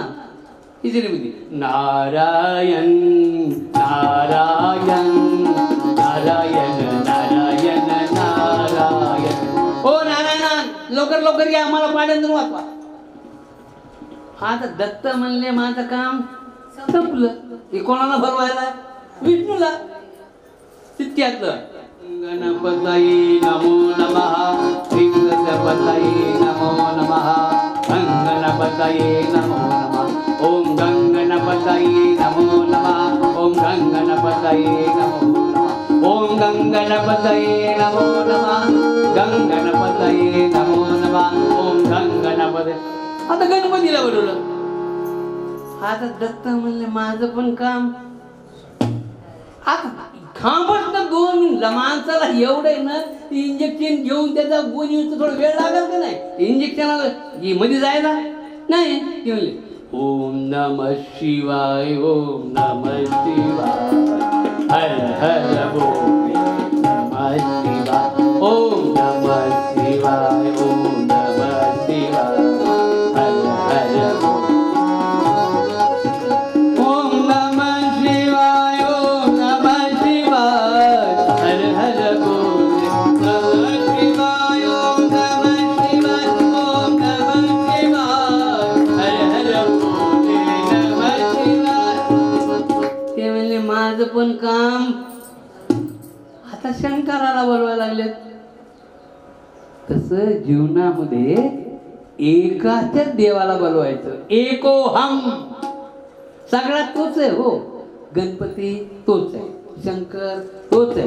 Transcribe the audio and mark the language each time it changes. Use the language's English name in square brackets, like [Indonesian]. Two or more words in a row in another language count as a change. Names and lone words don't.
[Marathi] तिथे नारायण नारायण नारायण नारायण नारायण. ओ नारायण, लवकर लवकर घ्या, मला पाण्यातून वाचवा. आता दत्त म्हणले माझं काम संपलं. हे कोणाला भरवायला? विष्णूला. [Sanskrit] तिथ्यातलं गणपतये नमो नमः. गणपतये नमो नमः. गणपतये नमो नमः. ओम गणपतये नमो नमः. ओम गणपतये नमो नमः. ओम गणपतये नमो नमः. गणपतये नमो नमः. ओम गणपतये. [Marathi] आता गणपतीला बोलवलं. आता दत्त म्हणले माझं पण काम आता खांबच ना 2 मिनिट माणसाला एवढं आहे ना इंजेक्शन घेऊन त्याचा गुण येऊन थोडा वेळ लागेल का नाही इंजेक्शनाला मध्ये जायला नाही ते म्हणले [Sanskrit] ओम नमः शिवाय ओम नमः शिवाय हर हर बोल नमः शिवाय ओम नमः शिवाय ओम नमः शिवाय हर हर बोल ओम नमः शिवाय ओम नमः शिवाय हर हर बोल नमः शिवाय ओम नमः शिवाय ओम नमः शिवाय हर हर बोल नमः शिवाय [Marathi] ते म्हणले माझं पण काम आता शंकराला बोलवायला लागलेत तसं जीवनामध्ये एकाच्याच देवाला बोलवायचं एकोहम सगळ्यात तोच आहे हो गणपती तोच आहे शंकर तोच आहे